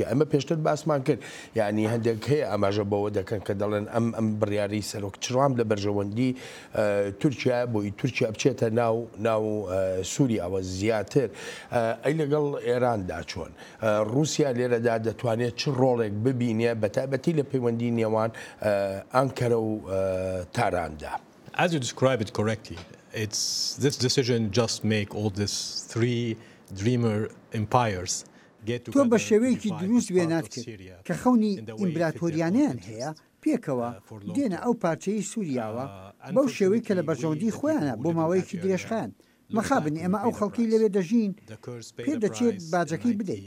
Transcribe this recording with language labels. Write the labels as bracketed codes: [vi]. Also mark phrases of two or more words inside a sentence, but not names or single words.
[ckb] ئەمە پێشتر باسمان کرد یعنی هەندێک هەیە ئاماژە بەوە دەکەن کە دەڵێن ئەم بڕیاری سەرۆک ترامپ لە بەرژەوەندی تورکیا بۆی تورکیا بچێتە ناو سووریاوە زیاتر ئەی لەگەڵ ئێراندا چۆن رووسیا لێرەدا دەتوانێت چ ڕۆڵێک ببینێ بە تایبەتی لە پەیوەندی نێوان ئەنکەرە و تاراندا. [en] As you describe it correctly, this decision just make all these three dreamer empires [ckb] تۆ بە شێوەیەکی دروست وێنات کرد کە خەونی ئیمپراتۆریانیان هەیە پێکەوە دێنە ئەو پارچەی سووریاوە بەو شێوەی کە لە بەرژەوەندی خۆیانە بۆ ماوەیەکی درێژخان. مەخابن ئێمە ئەو خەڵکی لەوێ دەژین پێ دەچێت باجەکەی بدەین.